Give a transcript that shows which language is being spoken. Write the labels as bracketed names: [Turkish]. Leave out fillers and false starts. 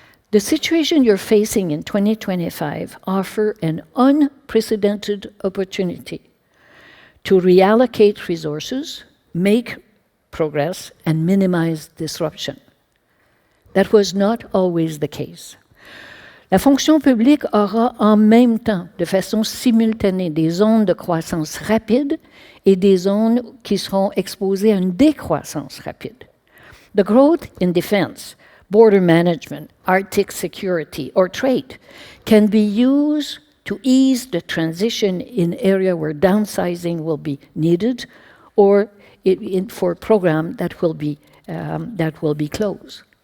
[English] The situation you're facing in 2025 offers an unprecedented opportunity to reallocate resources, make progress, and minimize disruption. That was not always the case. [French] La fonction publique aura en même temps, de façon simultanée, des zones de croissance rapide et des zones qui seront exposées à une décroissance rapide. [English] The growth in defense, border management, Arctic security, or trade can be used to ease the transition in area where downsizing will be needed, or for a program that will be closed.